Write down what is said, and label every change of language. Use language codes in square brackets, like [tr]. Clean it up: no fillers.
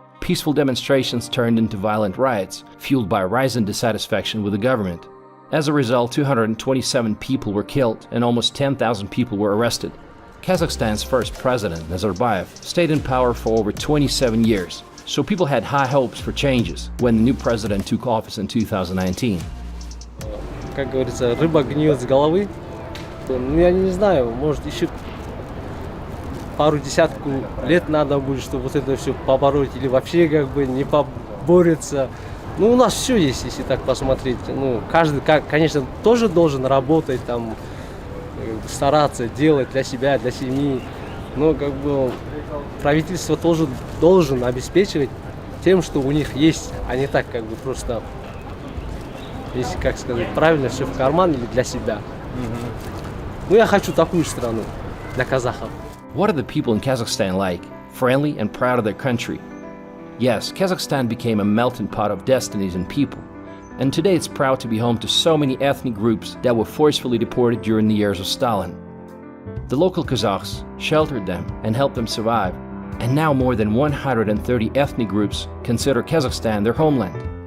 [en] Peaceful demonstrations turned into violent riots, fueled by rising dissatisfaction with the government. As a result, 227 people were killed and almost 10,000 people were arrested. Kazakhstan's first president, Nazarbayev, stayed in power for over 27 years, so people had high hopes for changes when the new president took office in 2019. [ru] Как говорится, рыба гниет с головы. Ну, я не знаю, может, еще пару десятку лет надо будет, чтобы вот это все побороть, или вообще как бы не поборется. Ну, у нас все есть, если так посмотреть. Ну, каждый, конечно, тоже должен работать, там, стараться, делать для себя, для семьи. Но как бы правительство тоже должен обеспечивать тем, что у них есть, а не так, как бы просто, если, как сказать, правильно, все в карман или для себя. Ну, я хочу такую страну для казахов. [en] What are the people in Kazakhstan like? Friendly and proud of their country? Yes, Kazakhstan became a melting pot of destinies and people. And today it's proud to be home to so many ethnic groups that were forcefully deported during the years of Stalin. The local Kazakhs sheltered them and helped them survive. And now more than 130 ethnic groups consider Kazakhstan their homeland.